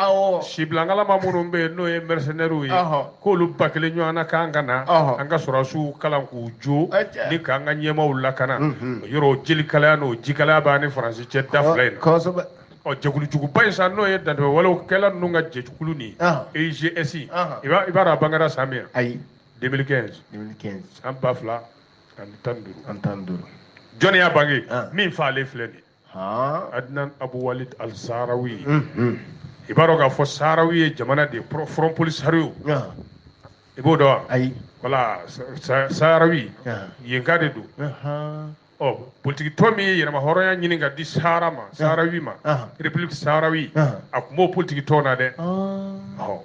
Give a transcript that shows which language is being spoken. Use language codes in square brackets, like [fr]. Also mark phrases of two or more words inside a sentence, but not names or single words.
[bm] Sibilangalama minnu bɛ yen n'o ye mercenaires ye k'olu ba kelen ɲɔgɔn na k'an ka na an ka sɔrɔsiw kalan k'u jo ni k'an ka ɲɛmaaw lakana yɔrɔ jeli kalaya n'o ji kalaya b'a ni Faransi cɛ da fila in na. Jɛkulujuguba in sa n'o ye dantɛmɛwalekɛla ninnu ka jɛkulu nin AIGS i b'a dɔn a bangera san min? Ayi. 2015. San 2015. Jɔnni y'a bange min fa ale filɛ nin ye. Adnan Abu Walid al-Sahrawi. I b'a dɔn k'a fɔ Sahrawi ye jamana de front polisario. I b'o dɔn wa? Ayi. Voilà Sahrawi yenka de don. Politique tɔn min ye yɛrɛma hɔrɔnya ɲini ka di Sahrawi ma République Sahrawi a tun b'o politique tɔn na dɛ.